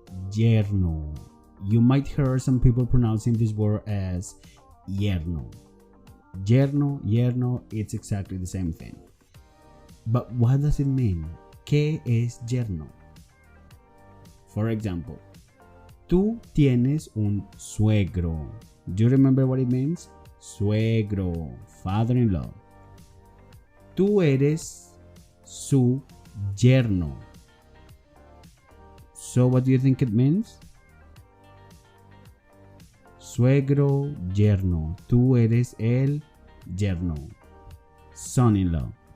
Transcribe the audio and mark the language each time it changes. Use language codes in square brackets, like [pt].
[en] Yerno. You might hear some people pronouncing this word as yerno. Yerno, yerno, it's exactly the same thing. But what does it mean? [es] ¿Qué es yerno? [en] For example, [es] tú tienes un suegro. [en] Do you remember what it means? Suegro, father-in-law. [es] Tú eres su yerno. [en] So what do you think it means? [es] Suegro, yerno. Tú eres el yerno. Son-in-law.